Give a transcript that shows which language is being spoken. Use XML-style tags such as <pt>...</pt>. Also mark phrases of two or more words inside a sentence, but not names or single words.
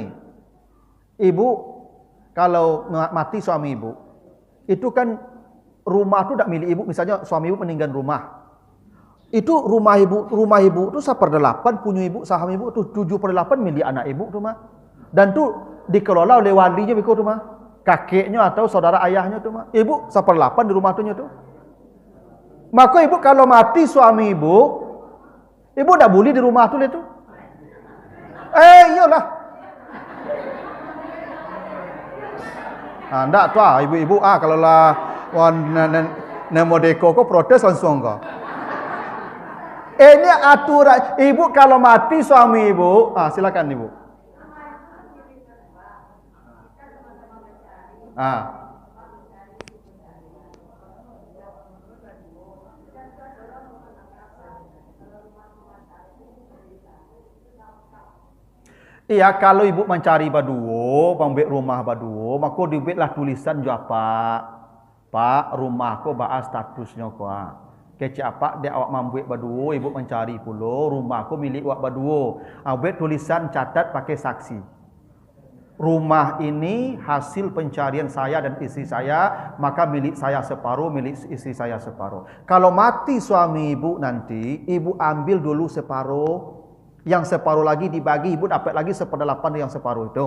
<id>Ibu kalau mati suami ibu, itu kan rumah tu tak milik ibu. Misalnya suami ibu meninggal rumah. Itu rumah ibu tu 1/8 punya ibu, saham ibu tu 7/8 milik anak ibu tu mah.</id> <min>Dan tu dikelola oleh walinya beko tu mah. Kakeknya atau saudara ayahnya tu mah. Ibu 1/8 di rumah tu nya tu.</min> <id>Maka ibu kalau mati suami ibu tak boleh di rumah tu le tu.</id> <min>Iyalah. Ndak tu ibu-ibu kalau lah Modeko kau protes langsung kau.</min> <id>Ini aturan. Ibu kalau mati suami ibu, silakan ibu. Iya,</id> <min>kalau ibu mencari baduo, pambek rumah baduo, maka dibuatlah tulisan jo Pak, rumahku baa statusnya ko. Kece apa dia awak membuat baduo, ibu mencari pulo, rumahku milik awak baduo.</min> <id>Buat tulisan catat pakai saksi. Rumah ini hasil pencarian saya dan istri saya, maka milik saya separuh, milik istri saya separuh. Kalau mati suami ibu nanti, ibu ambil dulu separuh. Yang separuh lagi dibagi, ibu dapat lagi 1/8 yang separuh itu.</id>